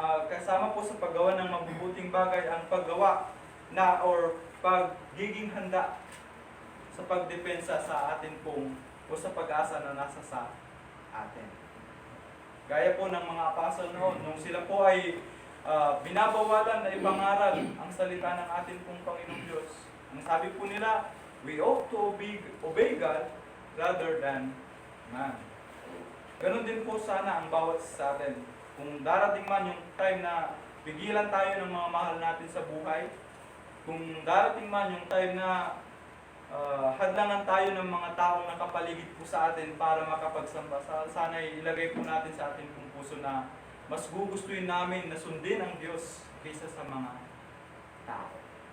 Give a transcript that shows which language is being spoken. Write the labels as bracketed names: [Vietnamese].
[Filipino] Kasama po sa paggawa ng mabubuting bagay ang paggawa na or pagiging handa sa pagdepensa sa atin pong o sa pag-asa na nasa sa atin. Gaya po ng mga apostol noon, nung sila po ay binabawalan na ipangaral ang salita ng ating pong Panginoong Diyos. [English] Ang sabi po nila, we ought to obey God rather than man. [Filipino] Ganon din po sana ang bawat sa atin. Kung darating man yung time na pigilan tayo ng mga mahal natin sa buhay, kung darating man yung time na hadlangan tayo ng mga taong nakapaligid po sa atin para makapagsamba, sana ilagay po natin sa ating pong puso na mas gugustuhin namin na sundin ang Diyos kaysa sa mga tao.